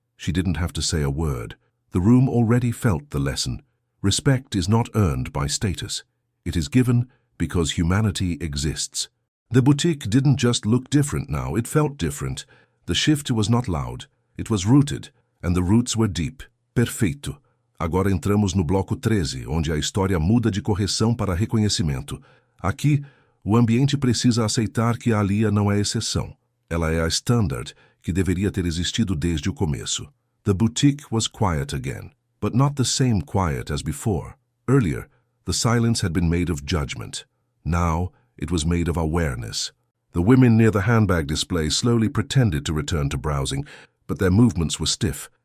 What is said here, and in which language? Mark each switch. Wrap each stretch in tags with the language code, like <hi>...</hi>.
<en>She didn't have to say a word. The room already felt the lesson. Respect is not earned by status. It is given because humanity exists. The boutique didn't just look different now, it felt different. The shift was not loud, it was rooted, and the roots were deep.</en> <pt>Perfeito. Agora entramos no bloco 13, onde a história muda de correção para reconhecimento. Aqui, o ambiente precisa aceitar que a Aliyah não é exceção. Ela é a standard que deveria ter existido desde o começo.</pt> <en>The boutique was quiet again, but not the same quiet as before. Earlier, the silence had been made of judgment. Now, it was made of awareness. The women near the handbag display slowly pretended to return to browsing, but their movements were stiff.</en>